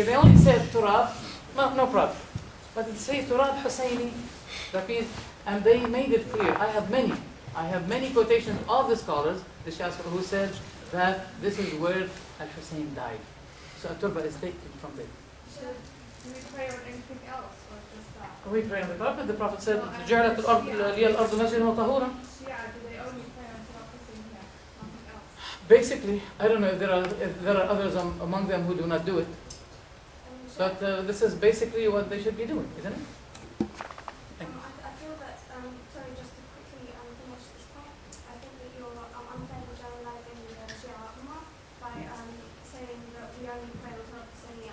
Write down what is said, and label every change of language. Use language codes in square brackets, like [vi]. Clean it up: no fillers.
[en] If they only said Turab, no problem. But it say Turab Husayni, that means, and they made it clear. I have many quotations of the scholars, the Shias, who said that this is where Al-Hussein died. So Turba is taken from there. Should we pray on anything else or just that? We pray on the Prophet. The Prophet said, [ar] جعلت الأرض لي الأرض مسجدا وطهورا. [en] Shia, do they only pray on Turba Husayniyya? Nothing else? Basically, I don't know if there are others among them who do not do it, but this is basically what they should be doing, isn't it? I feel that, sorry, just to quickly finish this point, I think that you're unfairly generalizing the Shia Ummah by saying that we only pray on Turba Husayniyya.